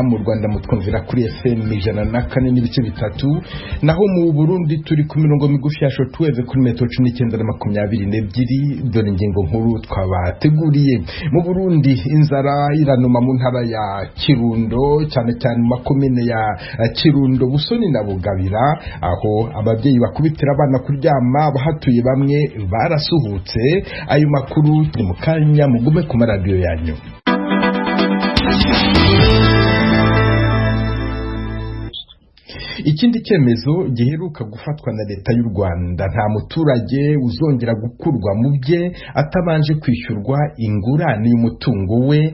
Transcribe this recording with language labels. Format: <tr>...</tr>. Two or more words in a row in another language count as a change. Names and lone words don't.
<rw>Mu Rwanda mutwumvira kuri FM 104.3, naho mu Burundi turi ku mirongo migufi ya shortwave kuri metero 1922. Dore ingingo nkuru twabateguriye.</rw> <rn>Mu Burundi inzara iranuma mu ntara ya Kirundo, cyane cyane makomine ya Kirundo, Busoni na Bugabira, aho ababyeyi bakubitira abana kuryama, bahatuye bamwe barasuhutse. Ayo makuru ni mukanya, mugume ku maradiyo yanyu.</rn> <rw>Ikindi cyemezo giheruka gufatwa na leta y'u Rwanda, nta muturage uzongera gukurwa mu bye atabanje kwishyurwa ingurane y'umutungo we.</rw>